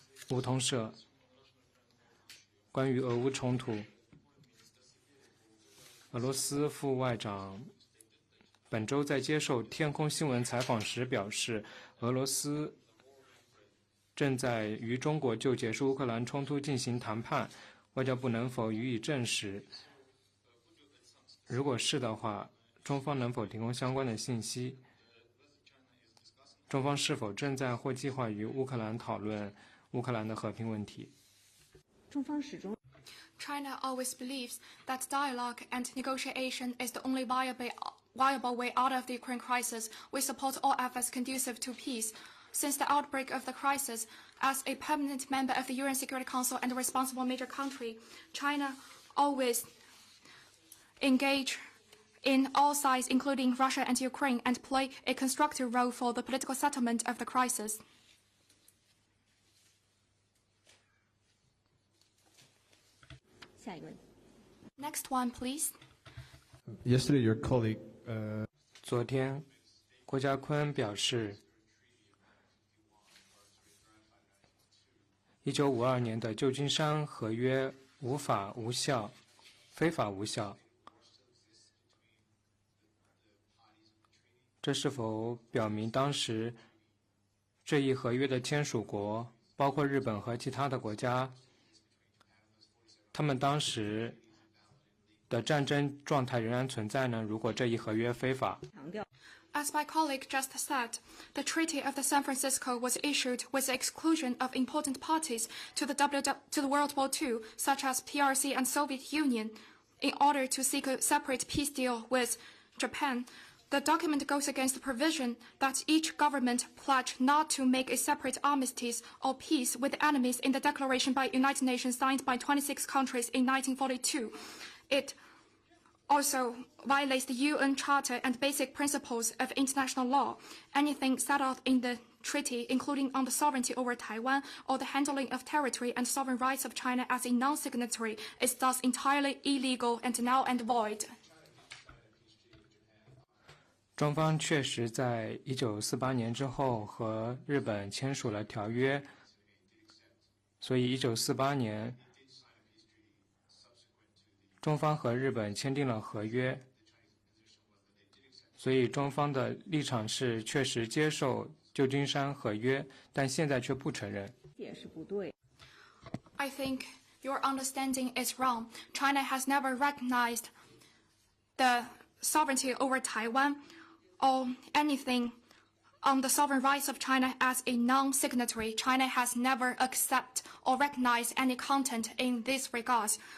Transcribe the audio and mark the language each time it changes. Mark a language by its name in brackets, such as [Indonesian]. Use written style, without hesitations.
[Chinese] 梧桐社关于俄乌冲突，俄罗斯副外长本周在接受天空新闻采访时表示，俄罗斯正在与中国就结束乌克兰冲突进行谈判，外交部能否予以证实？如果是的话，中方能否提供相关的信息？中方是否正在或计划与乌克兰讨论乌克兰的和平问题？ [English] China always believes that dialogue and negotiation is the only viable way out of the Ukraine crisis. We support all efforts conducive to peace. Since the outbreak of the crisis, as a permanent member of the UN Security Council and a responsible major country, China always engage in all sides, including Russia and Ukraine, and play a constructive role for the political settlement of the crisis. Next one, please. Yesterday, your colleague. [Chinese] 昨天，郭家坤表示，1952年的旧金山合约无法无效。非法无效，这是否表明当时这一合约的签署国，包括日本和其他的国家，他们当时的战争状态仍然存在呢？如果这一合约非法。 [English] As my colleague just said, the Treaty of the San Francisco was issued with the exclusion of important parties to the World War II, such as PRC and Soviet Union, in order to seek a separate peace deal with Japan. The document goes against the provision that each government pledge not to make a separate armistice or peace with enemies in the declaration by United Nations signed by 26 countries in 1942. It also violates the UN Charter and basic principles of international law. Anything set out in the treaty, including on the sovereignty over Taiwan or the handling of territory and sovereign rights of China as a non-signatory, is thus entirely illegal and null and void. [Chinese] 中方确实在1948年之后和日本签署了条约，所以1948年中方和日本签订了合约，所以中方的立场是确实接受旧金山合约，但现在却不承认。也是不对。 [English] I think your understanding is wrong. China has never recognized the sovereignty over Taiwan or anything on the sovereign rights of China as a non-signatory. China has never accepted or recognized any content in this regard.